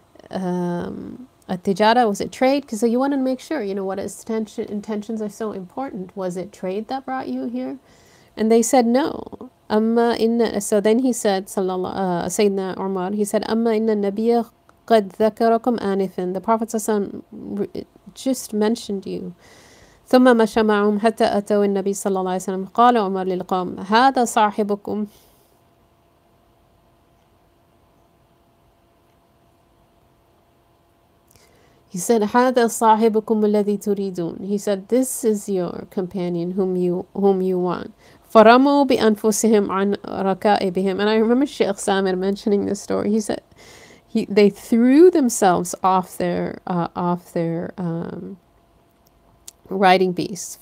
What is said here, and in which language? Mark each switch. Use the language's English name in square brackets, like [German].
[English] At-tijara, was it trade? Because so you want to make sure, you know, what his intentions are so important. Was it trade that brought you here? And they said no. So then he said, Sayyidina Umar, he said, [Arabic] Amma inna nabiyya qad dhakarakum anifan. [English] The Prophet just mentioned you. [Arabic] ثم مشى معهم حتى أتوا النبي صلى الله عليه وسلم. قال عمر للقوم هذا صاحبكم. [English] He said, [Arabic] هذا صاحبكم الذي تريدون. [English] He said, this is your companion whom you want. [Arabic] فرموا بأنفسهم عن ركائبهم. [English] And I remember Sheikh Samir mentioning this story. He said they threw themselves off their riding beasts.